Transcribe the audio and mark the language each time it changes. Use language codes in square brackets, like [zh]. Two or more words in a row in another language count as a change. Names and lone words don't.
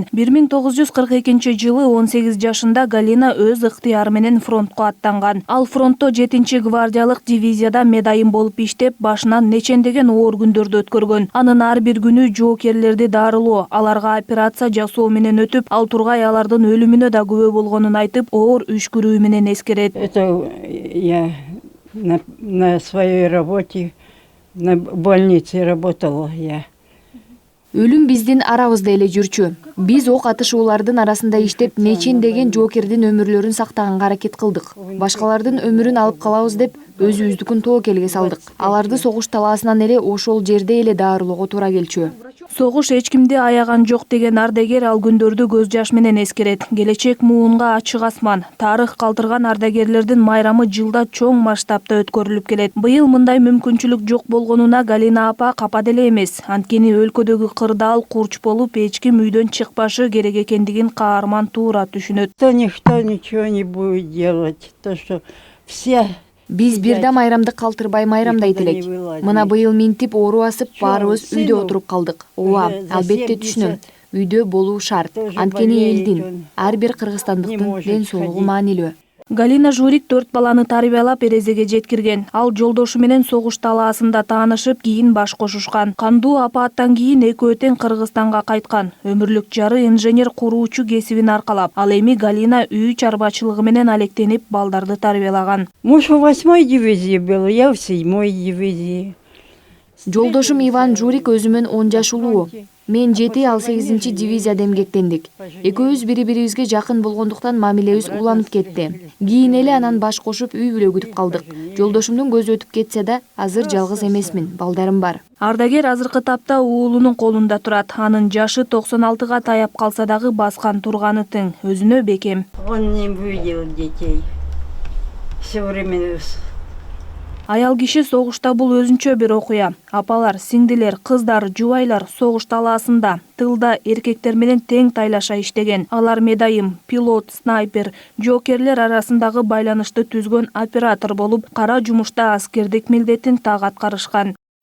[ky] 1942 жылы 18 жашында Галина өз ыктыяры менен фронтко аттанган. Ал фронтто 7-гвардиялык дивизияда медайым болуп иштеп, башынан нечендеген оор күндөрдү өткөргөн. Анын ар бир күнү жоокерлерди дарылоо, аларга операция жасоо менен өтүп, ал Тургай алардын өлүмүнө да күбө болгонун айтып, оор үшкүрүү менен эскерет. [ru] Это я на своей работе, на больнице работала я. [ky] Өлүм биздин арабызда эле жүрчү. Биз ок атышуулардын арасында иштеп, нечендеген жоокердин өмүрлөрүн сактаганга аракет кылдык. Башкалардын өмүрүн алып калабыз деп, өзүбүздүкүн тобокелге салдык. Аларды согуш талаасынан эле ошол жерде эле дарылоого туура келчү. Согуш эч кимди аяган жок деген ардагер ал күндөрдү көз жаш менен эскерет. Келечек муунга ачык асман. Тарых калтырган ардагерлердин майрамы жылда чоң масштабта өткөрүлүп келет. Быйыл мындай мүмкүнчүлүк жок болгонуна Галина апа капа деле эмес. Анткени өлкөдөгү кырдаал курч болуп, эч ким үйдөн чыкпашы керек экендигин каарман туура түшүнөт. [ru] Никто ничего не будет делать. То, что все... [ky] Биз бирде майрамды калтырбай майрамдайт элек. Мына быйыл минтип оору басып, баарыбыз үйдө отуруп калдык. Ооба, албетте түшүнөм. Үйдө болуу шарт. Анткени элдин, ар бир кыргызстандыктын ден соолугу маанилүү. Галина Журик 4 баланы тарбиялап эрезеге жеткирген. Ал жолдошу менен согуш талаасында таанышып, кийин баш кошушкан. Кандуу апааттан кийин экөө тең Кыргызстанга кайткан. Өмүрлүк жары инженер куруучу кесибин аркалап, ал эми Галина үй чарбачылыгы менен алектенип, балдарды тарбиялаган. [ru] Муж в 8-й дивизии был, я в 7-й дивизии. [ky] Жолдошум Иван Журик өзүмөн 10 жаш улуу. Мен 7, ал 8 дивизияда эмгектендик. Экөөбүз бири-бирибизге жакын болгондуктан мамилебиз уланып кетти. Кийин эле анан баш кошуп үй бүлө күтүп калдык. Жолдошумдун көзү өтүп кетсе да, азыр жалгыз эмесмин, балдарым бар. Ардагер азыркы тапта уулунун колунда турат. Анын жашы 96-га таяп калса дагы баскан турганы тың, өзүнө бекем. [ru] Он не видел детей. Все время... [ky] Аял киши согушта бул өзүнчө бир окуя. Апалар, сиңдилер, кыздар, жубайлар согуш талаасында, тылда эркектер менен тең тайлаша иштеген. Алар медайым, пилот, снайпер, жоокерлер арасындагы байланышты түзгөн оператор болуп, кара жумушта аскердик милдетин так аткарышкан.